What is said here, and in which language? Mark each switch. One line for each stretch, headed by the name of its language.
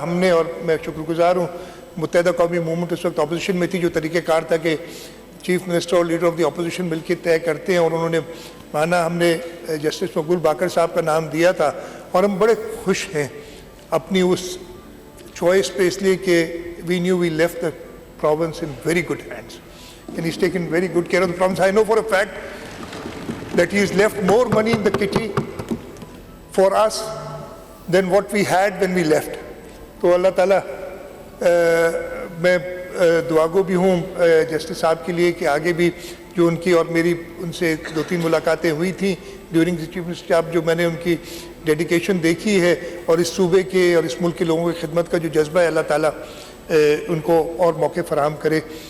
Urdu: ہم نے، اور میں شکر گزار ہوں، متحدہ قومی موومنٹ اس وقت اپوزیشن میں تھی، جو طریقہ کار تھا کہ چیف منسٹر اور لیڈر آف دی اپوزیشن مل کے طے کرتے ہیں، اور انہوں نے مانا. ہم نے جسٹس مقبول باقر صاحب کا نام دیا تھا، اور ہم بڑے خوش ہیں اپنی اس چوائس پہ، اس لیے کہ
English: We knew we left the province in very good hands, and he's taken very good care of the province. I know for a fact that he's left more money in the kitty for us than what we had when we left.
Urdu: تو اللہ تعالیٰ، میں دعا گو بھی ہوں justice صاحب کے لیے کہ آگے بھی جو ان کی اور میری ان سے 2-3 ملاقاتیں ہوئی تھیں
English: during the chief minister
Urdu: صاحب، جو میں نے ان کی ڈیڈیکیشن دیکھی ہے اور اس صوبے کے اور اس ملک کے لوگوں کی خدمت کا جو جذبہ ہے، اللہ تعالیٰ ان کو اور موقع فراہم کرے.